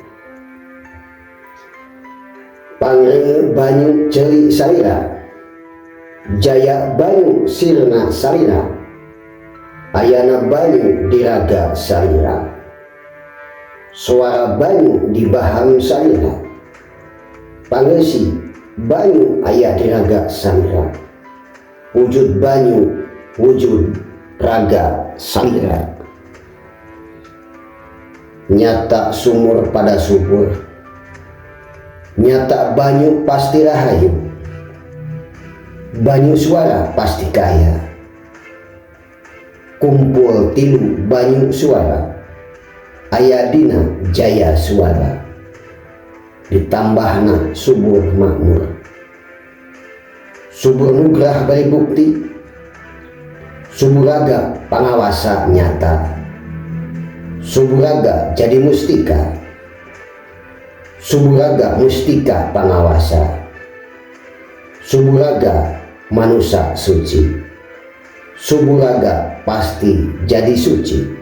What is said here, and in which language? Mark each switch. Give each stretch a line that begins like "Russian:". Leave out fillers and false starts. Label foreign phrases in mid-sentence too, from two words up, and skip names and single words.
Sundanese: pangrenge banyu ceri sarira, jaya banyu sirna sarira, ayana banyu diraga sarira, suara banyu di bahang sarira, pangesi banyu aya diraga sarira, wujud banyu wujud raga sarira, nyata sumur pada subur, nyata banyu pasti rahayu, banyu suara pasti kaya, kumpul tilu banyu suara, ayadina jaya suara, ditambahna subur makmur, subur nugrah bari bukti, subur raga pangawasa nyata, subur raga jadi mustika, subur raga mustika pangawasa, subur raga manusia suci, subur raga pasti jadi suci,